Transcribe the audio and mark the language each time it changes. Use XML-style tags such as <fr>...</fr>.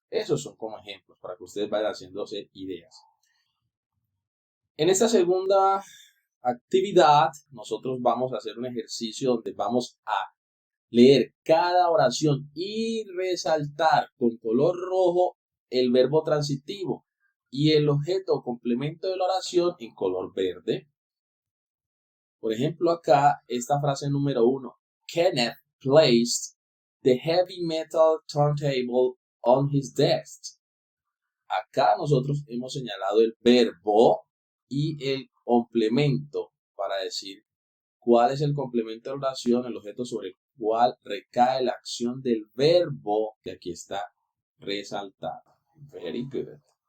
<es>Esos son como ejemplos para que ustedes vayan haciéndose ideas. En esta segunda actividad, nosotros vamos a hacer un ejercicio donde vamos a leer cada oración y resaltar con color rojo el verbo transitivo y el objeto o complemento de la oración en color verde. Por ejemplo, acá, esta frase número 1.</es> <en>Kenneth placed the heavy metal turntable on his desk.</en> <es>Acá nosotros hemos señalado el verbo y el complemento para decir cuál es el complemento de la oración, el objeto sobre el cual recae la acción del verbo que aquí está resaltado.</es> <en>Very good.</en>